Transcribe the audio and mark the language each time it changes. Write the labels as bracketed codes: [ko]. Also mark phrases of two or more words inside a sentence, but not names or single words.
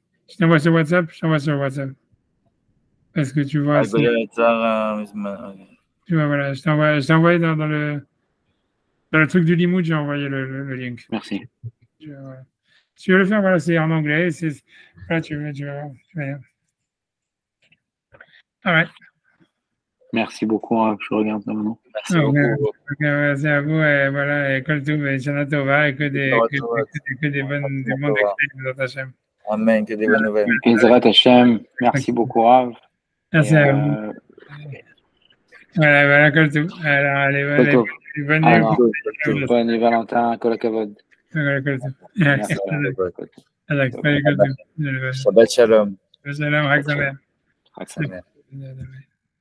[fr] Je t'envoie sur WhatsApp. Parce que tu vois. Tu vois, voilà, je t'envoie dans le truc du Limoud, j'ai envoyé le link. Merci. Voilà. Si tu veux le faire, voilà, c'est en anglais. Voilà, tu vas. [en] All right. [fr] Merci beaucoup, hein, je regarde ça maintenant. Merci beaucoup. Merci à vous. Et voilà, et [he] כל טוב, [fr] et [he] שנה טובה, [fr] et que des bonnes expériences dans ta chaîne. Amen, que des bonnes nouvelles. [he] עזרת השם, [fr] merci beaucoup, Rav. Merci à vous. Voilà, [he] כל טוב. [fr] Alors, allez, bonne nuit. Bonne nuit, Valentin, [he] כל הכבוד. כל טוב. Merci. שבת שלום. שלום חג שמח. חג שמח.